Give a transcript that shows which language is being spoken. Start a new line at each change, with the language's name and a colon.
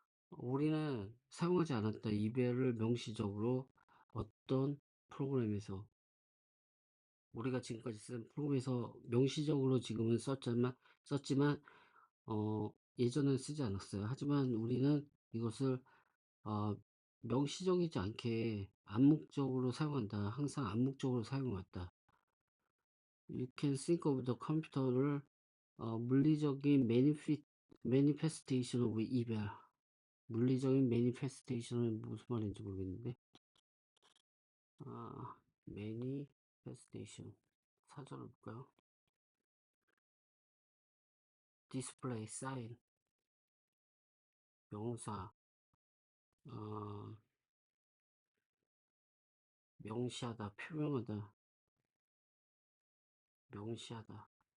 Korean: 우리는 사용하지 않았다. 이별을 명시적으로 어떤 프로그램에서 우리가 지금까지 쓴 프로그램에서 명시적으로 지금은 썼지만 예전엔 쓰지 않았어요. 하지만 우리는 이것을 어, 명시적이지 않게 암묵적으로 사용한다. 항상 암묵적으로 사용했다.
English: You can think of the
Korean: 컴퓨터를 물리적인
English: manifestation of evil.
Korean: 물리적인 manifestation은 무슨 말인지 모르겠는데 manifestation 사전을 볼까요? display, sign, 명사, 어, 명시하다, 표명하다, 명시하다.